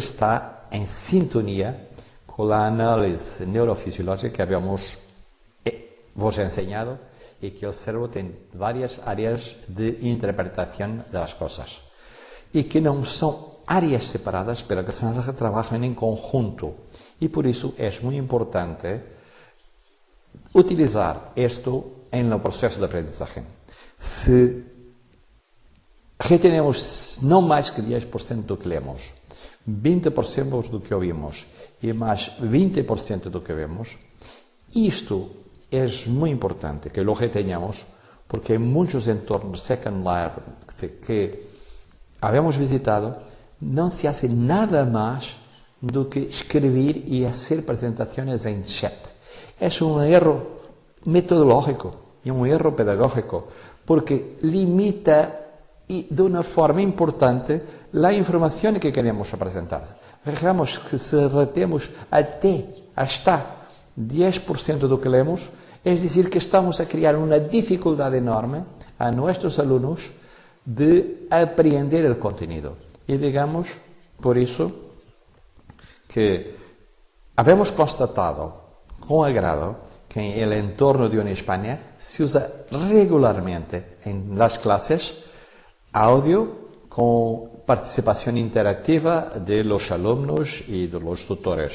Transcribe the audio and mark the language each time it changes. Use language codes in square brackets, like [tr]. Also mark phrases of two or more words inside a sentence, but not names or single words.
[es] está en sintonía con la análisis neurofisiológica que habíamos vos enseñado y que el cerebro tiene varias áreas de interpretación de las cosas y que no son áreas separadas pero que se trabajan en conjunto y por eso es muy importante utilizar esto en el proceso de aprendizaje. Si retenemos no más que 10% [pt] do que lemos, 20% do que ouvimos e mais 20% do que vemos, isto é muito importante que lo retenhamos [es] porque en muchos entornos Second Life que habíamos visitado não se hace nada más [pt] do que escrever [es] e hacer presentaciones en chat. Es un error metodológico y un error pedagógico porque limita y de una forma importante la información que queremos presentar. Veamos que se retemos hasta 10% [pt] do que lemos, [es] es decir, que estamos a crear una dificultad enorme a nuestros alumnos de aprender el contenido. Y digamos, por eso, que habemos constatado con agrado que en el entorno de España se usa regularmente en las clases audio con participación interactiva de los alumnos y de los tutores.